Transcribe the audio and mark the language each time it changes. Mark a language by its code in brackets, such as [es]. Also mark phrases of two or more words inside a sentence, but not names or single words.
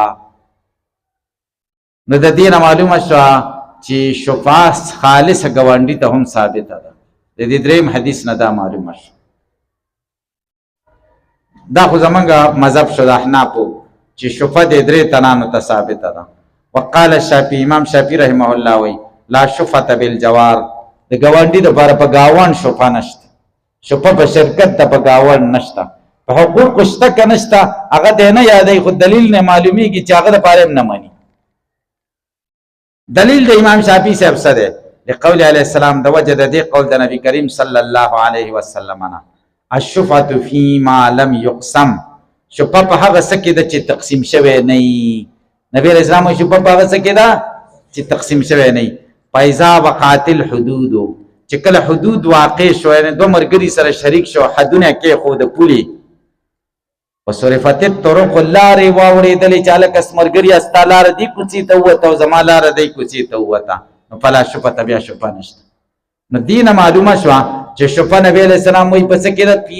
[ps] نو د دې معلومه شو چې شفعه خالص گوانډي ته هم ثابت ده. د دې دریم حدیث نه دا معلومه شو. دا خو زمونږ مذهب شو د احنافو چې شفعه د درې تنانو ته ثابت ده. [ar] وقال الشافعي، [ps] امام شافعي [ar] رحمه الله [ps] وی [ar] لا شفعه بالجوار، [ps] د گوانډي د لپاره په گاوان شفعه نشته، شفعه په شرکت ته په گاوان نشته، په حقوق شته که نشته هغه دی نه یادوي، خو دلیل نه معلومیږي چې هغه د پاره نه مانی. دلیل د امام شافعي صاحب څه دی؟ [ar] لقول علیه السلام [ps] د وجه د دې قول د نبی کریم [ar] صلی الله علیه وسلم [ps] نه [ar] الشفعة فيما لم يقسم، [ps] شفعه په هغه څه کې ده چې تقسیم شوی نه وي. نبی [ar] علیه السلام [ps] شفعه په هغه څه کې ده چې تقسیم شوی نه وي. [ar] فاذا وقعت الحدود، [ps] چې کله حدود واقع شو یعنی دو مرګري سره شریک شو، حدونه کې خو د پولی [ar] وصرفت الطرق، [ps] لارې واوړېدلې چې هلکه مرګري ستا لاره دې کوڅې ته ووته او زما لاره دی کوڅې ته ووته، نو [ar] فلا شفعه، [ps] بیا شفعه نشته. نو دې نه معلومه شوه چې شفعه نبی [ar] علیه السلام [ps] وایي په څه کې ده؟